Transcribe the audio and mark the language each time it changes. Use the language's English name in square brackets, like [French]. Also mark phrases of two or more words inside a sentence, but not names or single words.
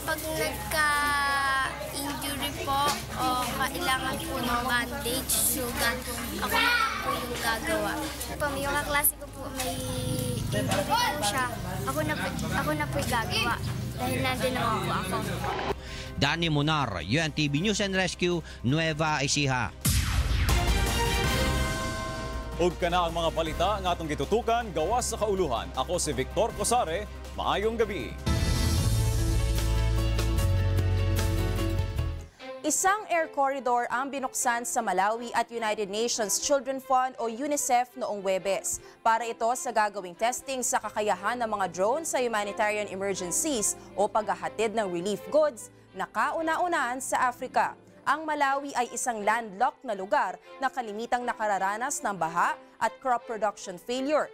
[Filipino] Pag nagka-injury po o kailangan po ng bandage, sugat, ako na po yung gagawa. Yung kaklase ko po may injury po siya, ako na po yung gagawa dahil nandun naman po ako. Danny Munar, UNTV News and Rescue, Nueva Ecija. [Cebuano] Ug kana ang mga balita nga atong gitutukan gawas sa kauluhan. Ako si Victor Cosare, maayong gabi. [Filipino] Isang air corridor ang binuksan sa Malawi at United Nations Children Fund o UNICEF noong Huwebes. Para ito sa gagawing testing sa kakayahan ng mga drone sa [English] humanitarian emergencies [Filipino] o paghahatid ng [English] relief goods [Filipino] na kauna-unahan sa Africa. Ang Malawi ay isang landlocked na lugar na kalimitang nakararanas ng baha at [English] crop production failure.